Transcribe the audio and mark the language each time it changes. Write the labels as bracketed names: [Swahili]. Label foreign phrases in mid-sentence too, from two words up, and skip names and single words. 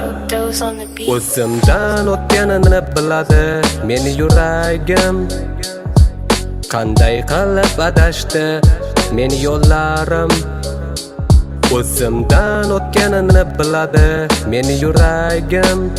[English] Doze on the beat. [Uzbek] O'zimdan o'tganini biladi meni yuragim. Qanday qilib adashdi meni yo'llarim. O'zimdan o'tganini biladi meni yuragim.